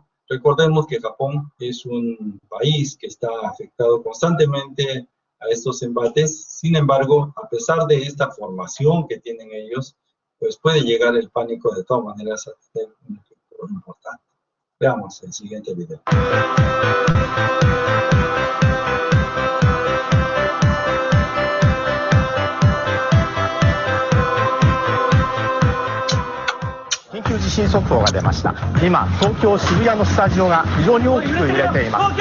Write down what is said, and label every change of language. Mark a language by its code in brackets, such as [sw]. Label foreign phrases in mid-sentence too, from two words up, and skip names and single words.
[es] Recordemos que Japón es un país que está afectado constantemente a estos embates. Sin embargo, a pesar de esta formación que tienen ellos, pues puede llegar el pánico de todas maneras a tener un efecto importante. Veamos el siguiente video. [ja] 緊急地震速報が出ました。今、東京渋谷のスタジオが非常に大きく揺れています。